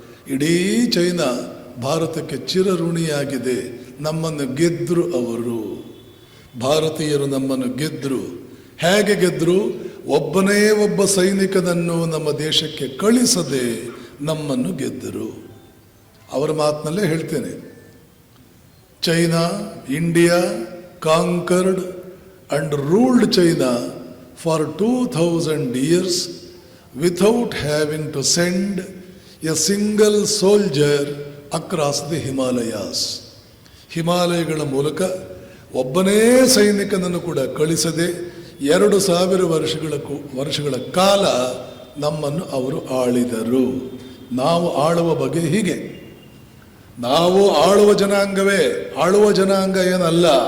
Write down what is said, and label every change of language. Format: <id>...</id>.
<kn>ಇಡೀ ಚೈನಾ ಭಾರತಕ್ಕೆ ಚಿರಋಣಿಯಾಗಿದೆ. ನಮ್ಮನ್ನು ಗೆದ್ದರು ಅವರು, ಭಾರತೀಯರು ನಮ್ಮನ್ನು ಗೆದ್ದರು. ಹೇಗೆ ಗೆದ್ದರು? ಒಬ್ಬನೇ ಒಬ್ಬ ಸೈನಿಕನನ್ನು ನಮ್ಮ ದೇಶಕ್ಕೆ ಕಳಿಸದೆ ನಮ್ಮನ್ನು ಗೆದ್ದರು. ಅವರ ಮಾತಿನಲ್ಲೇ ಹೇಳ್ತೇನೆ,</kn> <en>China, India conquered and ruled China for 2000 years without having to send a single soldier across the Himalayas.</en> <kn>ಹಿಮಾಲಯಗಳ ಮೂಲಕ ಒಬ್ಬನೇ ಸೈನಿಕನನ್ನು ಕೂಡ ಕಳಿಸದೆ 2000 ವರ್ಷಗಳ ಕಾಲ ನಮ್ಮನ್ನು ಅವರು ಆಳಿದರು. ನಾವು ಆಳುವ ಬಗೆ ಹೀಗೆ. ನಾವು ಆಳುವ ಜನಾಂಗವೇ, ಆಳುವ ಜನಾಂಗ ಏನಲ್ಲ.</kn>